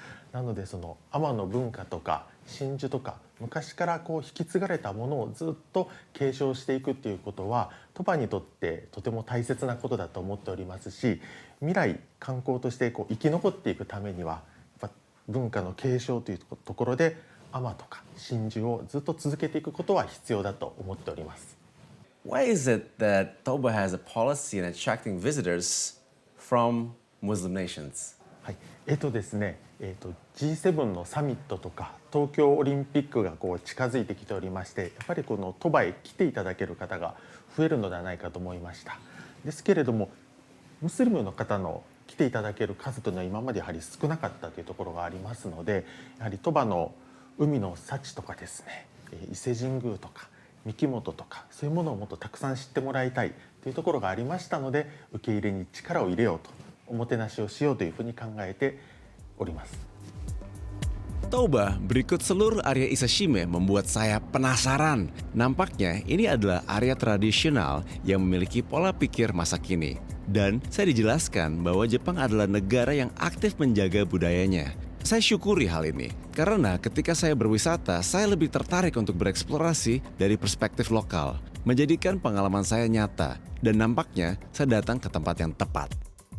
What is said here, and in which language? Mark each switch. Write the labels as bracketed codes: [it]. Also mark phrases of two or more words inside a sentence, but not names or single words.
[ja] なのでその海女の文化とか真珠とか昔からこう引き継がれたものをずっと継承していくっていうことは鳥羽にとってとても大切なことだと思っておりますし、未来観光としてこう生き残っていくためにはやっぱ文化の継承というところで海女とか真珠をずっと続けていくことは必要だと思っております。 [en] Why is it that Toba has a policy in attracting visitors from Muslim nations? [ja] はい、ですね、G7 のサミットとか東京オリンピックがこう近づいてきておりまして、やっぱりこの鳥羽へ来ていただける方が増えるのではないかと思いました。ですけれども、ムスリムの方の来ていただける数というのは今までやはり少なかったというところがありますので、やはり鳥羽の海の幸とかですね、伊勢神宮とか三木本とかそういうものをもっとたくさん知ってもらいたいというところがありましたので、受け入れに力を入れようと、おもてなしをしようというふうに考えております。 [id] Toba berikut seluruh area Isashima membuat saya penasaran. Nampaknya ini adalah area tradisional yang memiliki pola pikir masa kini. Dan saya dijelaskan bahwa Jepang adalah negara yang aktif menjaga budayanya. Saya syukuri hal ini, karena ketika saya berwisata, saya lebih tertarik untuk bereksplorasi dari perspektif lokal, menjadikan pengalaman saya nyata, dan nampaknya saya datang ke tempat yang tepat.